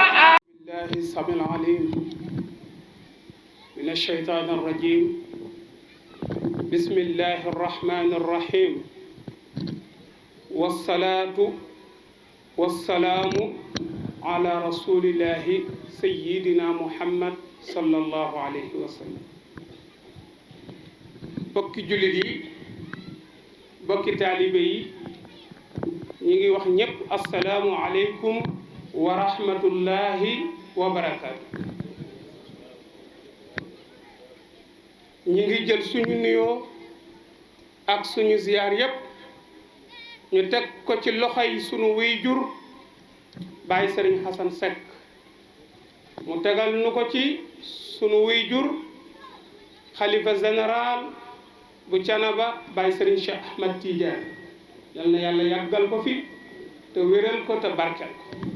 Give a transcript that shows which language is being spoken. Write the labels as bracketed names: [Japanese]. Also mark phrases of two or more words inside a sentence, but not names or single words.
[Arabic] بالله السميع العليم من الشيطان الرجيم بسم الله الرحمن الرحيم والصلاة والسلام على رسول الله سيدنا محمد صلى الله عليه وسلم [Wolof] bokki jullit yi bokki taalibe yi ñi ngi wax ñépp [Arabic] السلام عليكم ورحمة الله وبركاته. [Wolof] ñi ngi jël suñu nuyoo ak suñu ziyaar yépp ñu teg ko ci loxoy suñu waajur Baay Sëriñ Xasan Seck mu tegal nu ko ci suñu waajur xalifa général bu Canaba Baay Sëriñ Cheikh Ahmad Tidiane yal na yàlla yàggal ko fi te wéral ko te barkel ko